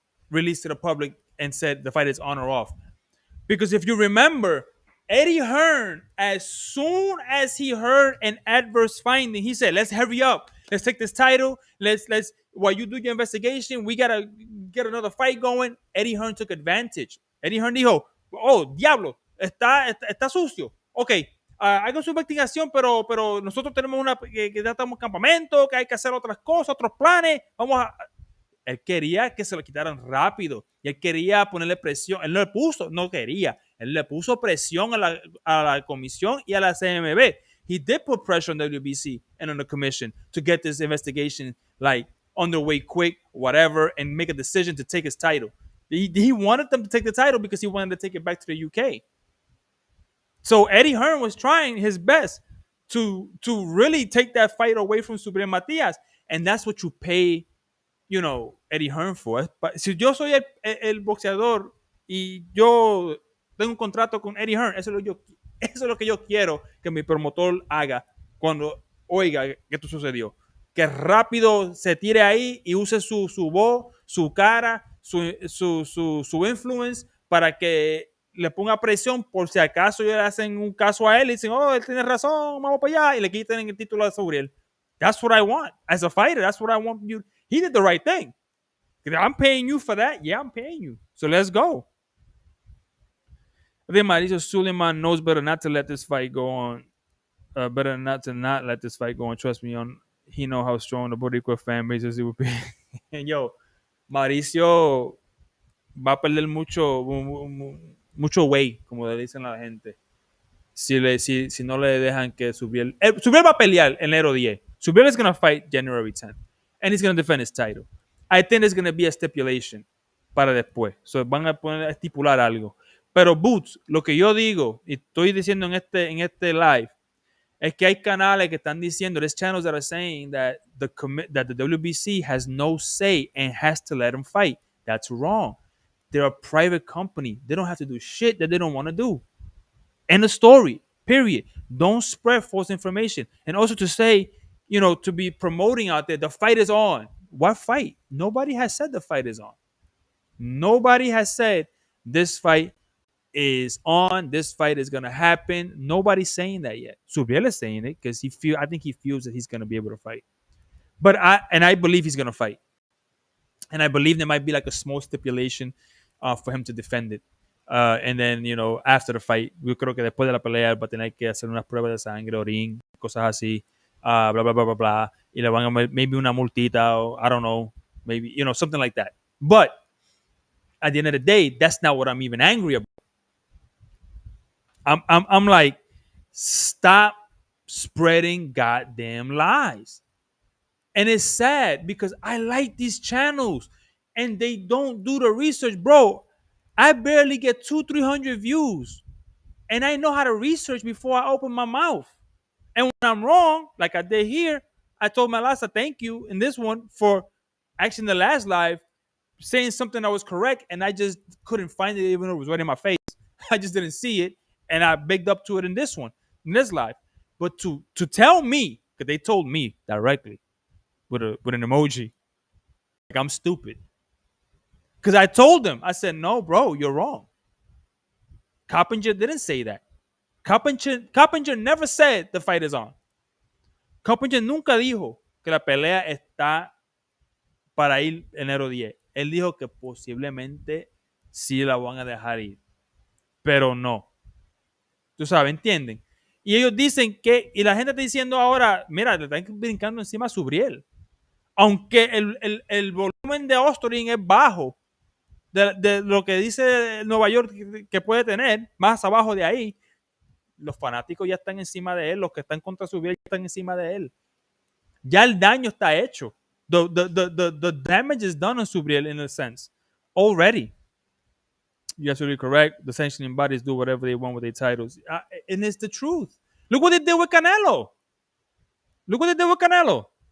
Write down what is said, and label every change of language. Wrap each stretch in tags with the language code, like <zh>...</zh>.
<en>released to the public and said the fight is on or off. Because if you remember, Eddie Hearn, as soon as he heard an adverse finding, he said, "Let's hurry up. Let's take this title. Let's while you do your investigation, we gotta get another fight going." Eddie Hearn took advantage.</en> <es>Eddie Hearn dijo, "Oh, diablo, está sucio. Ok, hagan su investigación, pero nosotros tenemos que ya estamos en campamento, que hay que hacer otras cosas, otros planes. Vamos a él quería que se lo quitaran rápido y él quería ponerle presión. Él no le puso, no quería. Él le puso presión a la comisión y a la CMB.</es> <en>He did put pressure on WBC and on the commission to get this investigation like underway quick, whatever, and make a decision to take his title. He wanted them to take the title because he wanted to take it back to the UK. So Eddie Hearn was trying his best to really take that fight away from Subriel Matias, and that's what you pay Eddie Hearn for.</en> <es>Si yo soy el boxeador y yo tengo un contrato con Eddie Hearn, eso es lo que yo quiero que mi promotor haga cuando oiga que esto sucedió. Que rápido se tire ahí y use su voz, su cara, su influence para que le ponga presión por si acaso le hacen un caso a él y dicen, oh, él tiene razón, vamos para allá, y le quiten el título a Subriel.</es> <en>That's what I want. As a fighter, that's what I want you. He did the right thing. I'm paying you for that. Yeah, I'm paying you. So let's go. I think Mauricio Suleiman knows better not to let this fight go on. Better not to not let this fight go on. Trust me, he know how strong the Boricua fan base is. It would be.</en> <es>And yo, Mauricio va a perder mucho weight, como le dicen a la gente. Si no le dejan que Subriel va a pelear enero 10.</es> <en>Subriel is going to fight January 10th. And he's going to defend his title. I think there's going to be a stipulation</en> <es>para después.</es> <en>So</en> <es>van a poner a estipular algo. Pero Boots, lo que yo digo, y estoy diciendo en este live, es que hay canales que están diciendo,</es> <en>there's channels that are saying that the WBC has no say and has to let him fight. That's wrong. They're a private company. They don't have to do shit that they don't want to do. End of story. Period. Don't spread false information. And also to say, to be promoting out there, the fight is on. What fight? Nobody has said the fight is on. Nobody has said this fight is on. This fight is gonna happen. Nobody's saying that yet. Subriel is saying it because I think he feels that he's gonna be able to fight. But I believe he's gonna fight. And I believe there might be like a small stipulation for him to defend it. And then, after the fight,</en> <es>yo creo que después de la pelea va a tener que hacer unas pruebas de sangre, orín, cosas así, blah, blah, blah, blah, blah. Y le van a</es> <en>maybe</en> <es>una multita,</es> <en>or I don't know, maybe, something like that. But at the end of the day, that's not what I'm even angry about. I'm like, stop spreading goddamn lies. And it's sad because I like these channels and they don't do the research, bro. I barely get 200-300 views, and I know how to research before I open my mouth. And when I'm wrong, like I did here, I told Malasa thank you in this one for actually in the last live saying something that was correct, and I just couldn't find it even though it was right in my face. I just didn't see it, and I bigged up to it in this one, in this live. But to tell me, because they told me directly with an emoji, like I'm stupid. Because I told them, I said, no, bro, you're wrong. Coppinger didn't say that. Coppinger never said the fight is on.</en> <es>Coppinger nunca dijo que la pelea está para ir enero 10. Él dijo que posiblemente sí la van a dejar ir. Pero no. Tú sabes, ¿entienden? Y ellos dicen que, y la gente está diciendo ahora, mira, le están brincando encima a Subriel. Aunque el volumen de Ostarine es bajo, de lo que dice Nueva York que puede tener, más abajo de ahí, los fanáticos ya están encima de él, los que están contra Subriel ya están encima de él. Ya el daño está hecho.</es> <en>The damage is done on Subriel in a sense already. You're absolutely correct. The sanctioning bodies do whatever they want with their titles. And it's the truth. Look what they did with Canelo. Look what they did with Canelo.</en>